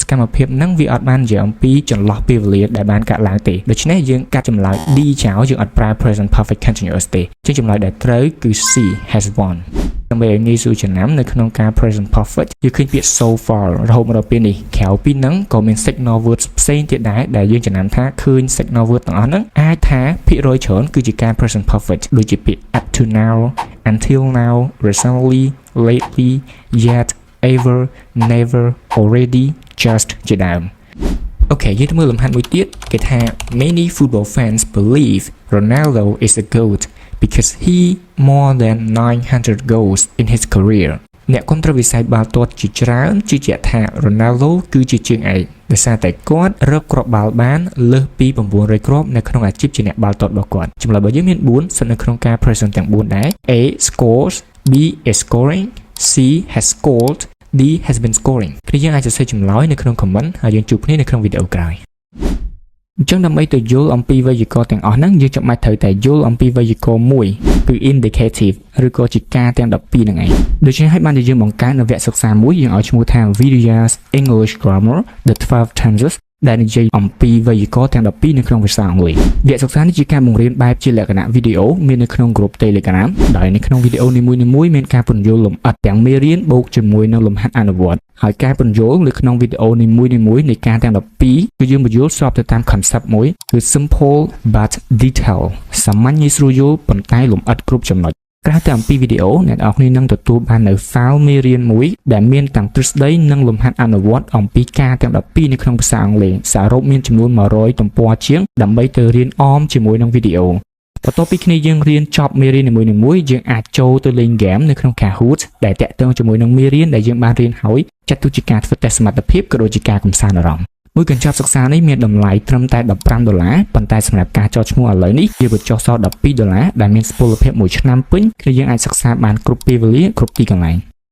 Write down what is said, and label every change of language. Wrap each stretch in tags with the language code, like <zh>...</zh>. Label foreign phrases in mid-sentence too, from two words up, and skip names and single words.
<km>កម្មភាពហ្នឹងវាអត់បាននិយាយអំពីចន្លោះពេលវេលាដែលបានកើតឡើងទេដូច្នេះយើងកាត់ចម្លើយ D ចោលយើងអត់ប្រើ present</km> <en>perfect continuous</en> <km>ទេអញ្ចឹងចម្លើយដែលត្រូវគឺ</km> <en>C has won</en> <km>ដើម្បីឲ្យងាយស្រួលចំណាំនៅក្នុងការ</km> <en>present perfect</en> <km>យើងឃើញពាក្យ</km> <en>so far</en> <km>រហូតមកដល់ពេលនេះក្រៅពីហ្នឹងក៏មាន</km> <en>signal words</en> <km>ផ្សេងទៀតដែរដែលយើងចំណាំថាឃើញ</km> <en>signal word</en> <km>ទាំងអស់ហ្នឹងអាចថាភាគរយច្រើនគឺជាការ</km> <en>present perfect</en> <km>ដូចជាពាក្យ</km> <en>up to now until now recently lately yet ever never already just</en> <km>ជាដើមអូ ខេយើងទៅមើលលំហាត់មួយទៀតគេថា</km> <en>many football fans believe Ronaldo is a GOAT because he more than 900 goals in his career</en> <km>អ្នកគាំទ្រវិស័យបាល់ទាត់ជាច្រើនជឿជាក់ថា Ronaldo គឺជាជើងឯកដោយសារតែគាត់រកគ្រាប់បាល់បានលើសពី900គ្រាប់នៅក្នុងអាជីពជាអ្នកបាល់ទាត់របស់គាត់ចម្លើយរបស់យើងមាន4ស្ថិតនៅក្នុងការ present ទាំង4ដែរ</km> <en>A scores B is scoring C has scored D has been scoring</en> <km>គឺយើងអាចសរសេរចម្លើយនៅក្នុង comment ហើយយើងជួបគ្នានៅក្នុងវីដេអូក្រោយអញ្ចឹងដើម្បីទៅយល់អំពីវេយ្យាករណ៍ទាំងអស់ហ្នឹងយើងចាំបាច់ត្រូវតែយល់អំពីវេយ្យាករណ៍មួយគឺ indicative ឬក៏ជាការទាំង12ហ្នឹងឯងដូច្នេះហើយបានជាយើងបង្កើតនៅវគ្គសិក្សាមួយ យើងឲ្យឈ្មោះថា Vidya's English Grammar The 12 Tenses ដែលនិយាយអំពីវេយ្យាករណ៍ទាំង12នៅក្នុងភាសាអង់គ្លេសវគ្គសិក្សានេះជាការបង្រៀនបែបជាលក្ខណៈវីដេអូមាននៅក្នុង group Telegram ដោយនៅក្នុងវីដេអូនីមួយៗមានការពន្យល់លម្អិត ទាំងមេរៀនបូកជាមួយនឹងលំហាត់អនុវត្តហើយការពន្យល់នៅក្នុងវីដេអូនីមួយៗនៃការទាំង12គឺយើងបញ្យល់ស្របទៅតាម concept មួយគឺ</km> <en>simple but</en> <km>detail សាមញ្ញងាយស្រួលយល់ប៉ុន្តែលម្អិតគ្រប់ចំណុចក្រៅតែអំពីវីដេអូអ្នកនរគ្នានឹងទទួលបាននៅ file មេរៀន មួយដែលមានទាំងទ្រឹស្ដីនិងលំហាត់អនុវត្តអំពីការទាំង12នៅក្នុងភាសាអង់គ្លេសសរុបមានចំនួន100ទំព័រជាងដើម្បីទៅរៀនអមជាមួយនឹងវីដេអូបន្ទាប់ពីគ្នាយើងរៀនចប់មេរៀននីមួយៗយើងអាចចូលទៅលេងហ្គេមនៅក្នុង Kahoot ដែលតាក់ទងជាមួយនឹងមេរៀនដែលយើងបានរៀនហើយចាត់ទុកជាការធ្វើតេស្តសមត្ថភាពក៏ដូចជាការកម្សាន្តអារម្មណ៍មួយកញ្ចប់សិក្សានេះមានតម្លៃត្រឹមតែ$15ប៉ុន្តែសម្រាប់ការចោះឈ្មោះឥឡូវនេះវាបញ្ចុះសល់$12ដែលមានសុពលភាព1ឆ្នាំពេញគឺយើងអាចសិក្សាបានគ្រប់ពេលវេលាគ្រប់ទីកន្លែង</km>